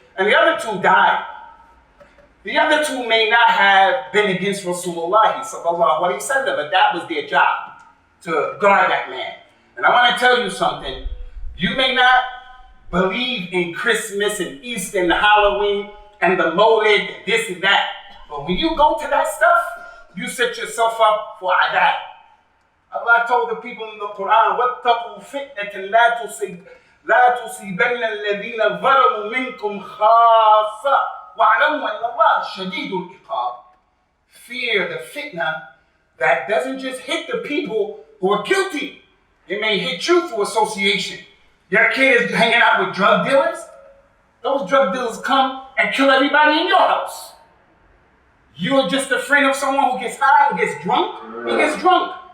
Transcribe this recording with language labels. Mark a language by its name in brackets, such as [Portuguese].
[English] And the other two died. The other two may not have been against Rasulullah sallallahu alaihi wasallam, but that was their job, to guard that man. And I want to tell you something. You may not believe in Christmas and Easter and Halloween and the Molid and this and that, but when you go to that stuff, you set yourself up for adab. [Arabic] Allah told the people in the Quran, وَاتَّقُوا فِتْنَةً لَا تُصِيبَنَّ الَّذِينَ ظَلَمُوا مِنْكُمْ خَاصَّةً وَاعْلَمُوا أَنَّ اللَّهَ شَدِيدُ الْعِقَابِ. [English] Fear the fitna that doesn't just hit the people who are guilty. It may hit you through association. Your kid is hanging out with drug dealers. Those drug dealers come and kill everybody in your house. You're just a friend of someone who gets high and gets drunk. He gets drunk.